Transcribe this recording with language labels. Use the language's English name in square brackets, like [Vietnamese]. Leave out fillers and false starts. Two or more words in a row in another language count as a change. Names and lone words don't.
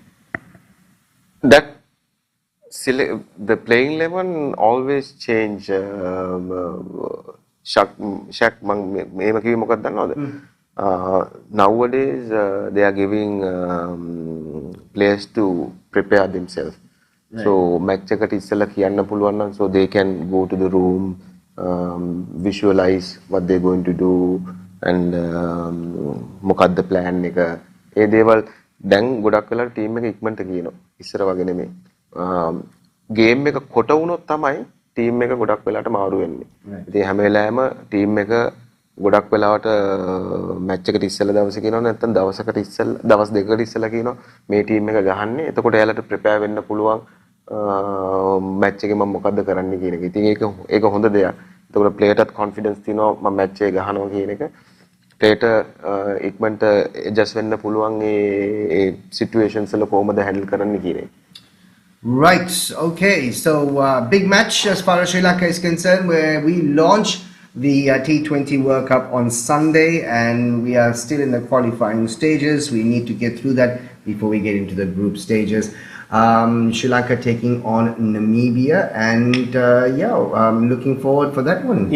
[English] The playing 11 always change. Shaq nowadays they are giving players to prepare themselves. Right. So match [Sinhala] eකට ඉස්සෙල්ලා කියන්න පුළුවන් නම් [English] so they can go to the room, visualize what they're going to do and [Sinhala] මොකක්ද plan එක. ඒ දේවල් දැන් ගොඩක් වෙලාවට ටීම් එක ඉක්මනට කියනවා. ඉස්සර වගේ නෙමෙයි. ගේම් එක කොට වුණොත් තමයි ටීම් එක ගොඩක් වෙලාවට මාරු වෙන්නේ. ඉතින් හැම වෙලාවෙම ටීම් එක ගොඩක් වෙලාවට මැච් එකට ඉස්සෙල්ලා දවසේ කියනවා නැත්නම් දවසකට ඉස්සෙල්ලා දවස් දෙකකට ඉස්සෙල්ලා කියනවා මේ ටීම් එක ගහන්නේ. එතකොට එයාලට ප්‍රිපෙයාර් වෙන්න පුළුවන් මැච් එකේ මම මොකද්ද කරන්න කියන එක. ඉතින් ඒක හොඳ දෙයක්. එතකොට ප්ලේයර්ටත් කොන්ෆිඩන්ස් තියෙනවා මම මැච් එක ගහනවා කියන එක. ප්ලේයර්ට ඉක්මනට ඇඩ්ජස්ට් වෙන්න පුළුවන් ඒ සිටුේෂන්ස් වල කොහොමද හැන්ඩල් කරන්න කියන එක. [English] Right, okay, so big match as far as Sri Lanka is concerned, where we launch the T20 World Cup on Sunday, and we are still in the qualifying stages. We need to get through that before we get into the group stages. Sri Lanka taking on Namibia, and I'm looking forward for that one.